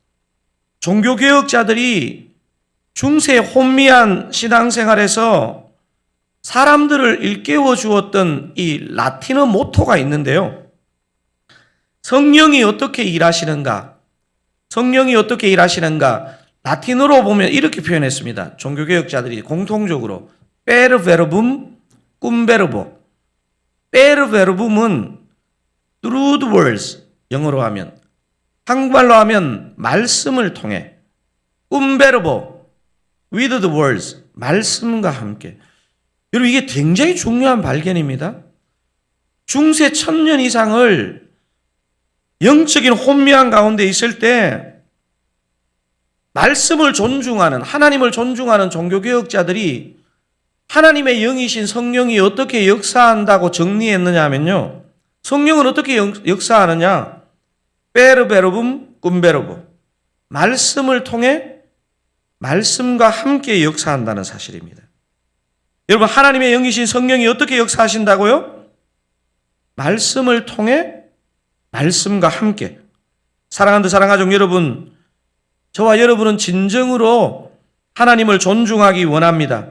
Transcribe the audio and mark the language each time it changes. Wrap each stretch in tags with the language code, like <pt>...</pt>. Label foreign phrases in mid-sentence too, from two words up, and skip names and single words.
<ko>종교개혁자들이 중세 혼미한 신앙생활에서 사람들을 일깨워 주었던 이 라틴어 모토가 있는데요. 성령이 어떻게 일하시는가? 성령이 어떻게 일하시는가? 라틴어로 보면 이렇게 표현했습니다. 종교개혁자들이 공통적으로</ko> <la>per verbum cum verbo. per verbum</la> <en>은 through the words,</en> <ko>영어로 하면, 한국말로 하면 말씀을 통해,</ko> <la>cum verbo,</la> <en>with the words,</en> <ko>말씀과 함께. 여러분, 이게 굉장히 중요한 발견입니다. 중세 1000년 이상을 영적인 혼미한 가운데 있을 때 말씀을 존중하는, 하나님을 존중하는 종교개혁자들이 하나님의 영이신 성령이 어떻게 역사한다고 정리했느냐 하면요, 성령은 어떻게 역사하느냐?</ko> <la>per verbum cum verbo,</la> <ko>말씀을 통해 말씀과 함께 역사한다는 사실입니다. 여러분, 하나님의 영이신 성령이 어떻게 역사하신다고요? 말씀을 통해 말씀과 함께. 사랑하는 사랑가족 여러분, 저와 여러분은 진정으로 하나님을 존중하기 원합니다.</ko>